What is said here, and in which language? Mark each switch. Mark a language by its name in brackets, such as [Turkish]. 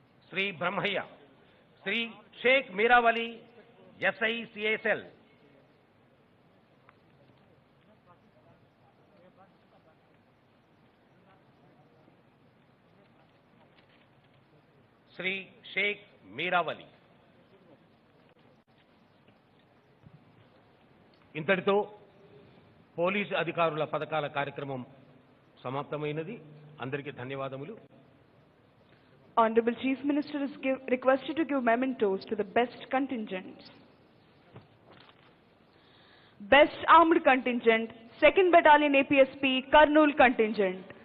[Telugu] Shri ब्रह्मయ్య, Shri Sheikh मीरावली, SI, CSL, Shri Sheikh मीरावली. ఇంతటితో police అధికారుల పథకాల కార్యక్రమం సమాప్తమైనది. అందరికీ ధన్యవాదములు. [English] Honorable Chief Minister is requested to give mementos to the best contingents. Best Armed Contingent, 2nd Battalion APSP, Kurnool Contingent.